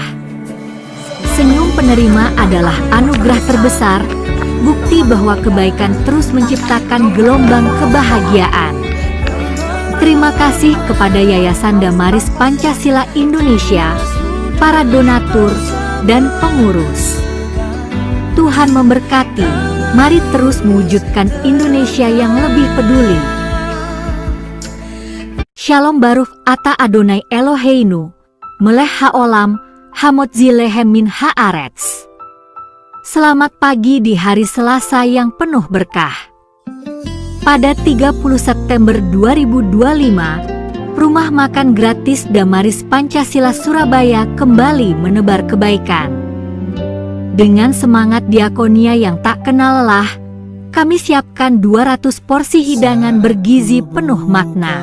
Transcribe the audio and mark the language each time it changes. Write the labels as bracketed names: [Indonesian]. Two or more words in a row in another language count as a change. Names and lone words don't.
[Indonesian] Senyum penerima adalah anugerah terbesar, bukti bahwa kebaikan terus menciptakan gelombang kebahagiaan. Terima kasih kepada Yayasan Damaris Pancasila Indonesia, para donatur, dan pengurus. Tuhan memberkati, mari terus mewujudkan Indonesia yang lebih peduli. [Hebrew] שלום ברוך אתה אדוני אלוהינו, מלך העולם, המוציא לחם מן הארץ. [Indonesian] Selamat pagi di hari Selasa yang penuh berkah. Pada 30 September 2025, Rumah Makan Gratis Damaris Pancasila Surabaya kembali menebar kebaikan. Dengan semangat diakonia yang tak kenal lelah, kami siapkan 200 porsi hidangan bergizi penuh makna.